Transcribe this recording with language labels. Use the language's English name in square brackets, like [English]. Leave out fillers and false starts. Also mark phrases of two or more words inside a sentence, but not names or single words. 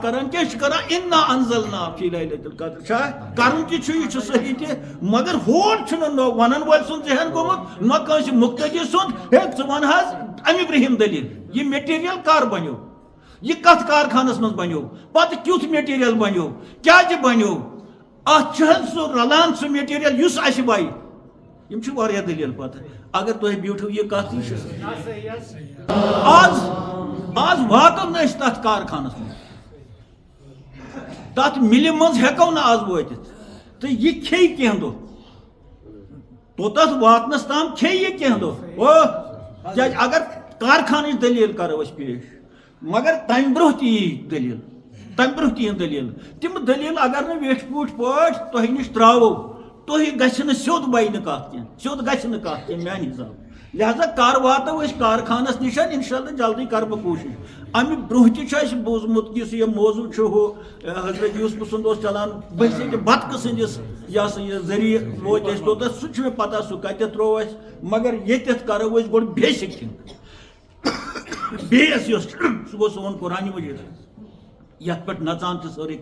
[Kashmiri] کران کینٛہہ چھِ کران [Arabic] انا انزلنا فی لیلۃ القدر [Kashmiri] چھا کرُن تہِ چھُ یہِ چھُ صحیح تہِ مگر ہور چھُنہٕ ونن وٲلۍ سُنٛد ذہن گوٚمُت نہ کٲنٛسہِ مُقتدی سُنٛد ہے ژٕ ون حظ امہِ برٛونٛہِم دلیٖل یہِ میٹیٖریل کر بنیو یہِ کتھ کارخانس منٛز بنیو پتہٕ کیُتھ میٹیٖریل بنیو کیازِ بنیو اتھ چھُ حظ سُہ رلان سُہ میٹیٖریل یُس اسہِ بنہِ یِم چھِ واریاہ دلیٖل پتہٕ اگر تُہۍ بیوٗٹھِو یہِ کتھ یہِ چھِ آز واتو نہٕ أسۍ تتھ کارخانس منٛز تتھ مِلہِ منٛز ہٮ۪کو نہٕ آز وٲتِتھ تہٕ یہِ کھیٚیہِ کینٛہہ دۄہ توٚتتھ واتنس تام کھیٚیہِ یہِ کینٛہہ دۄہ کیازِ اگر کارخانٕچ دلیٖل کرو أسۍ پیش مگر تم برہ دلیل تم برہ دلیل تم دلیل اگر ویٹ پوٹ پٲٹھۍ تۄہہِ نِش ترٛاوو تُہۍ گژھِ نہٕ سیوٚد بَنہِ نہٕ کَتھ کینٛہہ سیوٚد گژھِ نہٕ کَتھ کینٛہہ میٛانہِ حِسابہٕ لہذا کر واتو أسۍ کارخانس نِش اِنشاءاللہ جلدی کر بہٕ کوٗشِش اَمہِ برونٛہہ تہِ چھُ اَسہِ بوٗزمُت یُس یہِ موضوٗع چھُ ہُہ حضرت یوٗسف سُنٛد اوس چلان بٔسِتہِ بتکہٕ سٕنٛدِس یہِ ہسا یہِ ذٔریعہٕ وٲتۍ أسۍ توٚتتھ سُہ چھُ مےٚ پتہ سُہ کتٮ۪تھ ترٛوو اَسہِ مگر ییٚتٮ۪تھ کرو أسۍ گۄڈٕ [English] basic thing [Kashmiri] بیس یۄس سُہ گوٚو سون قرآنِ مجیٖد یتھ پٮ۪ٹھ نژان چھِ سٲرٕے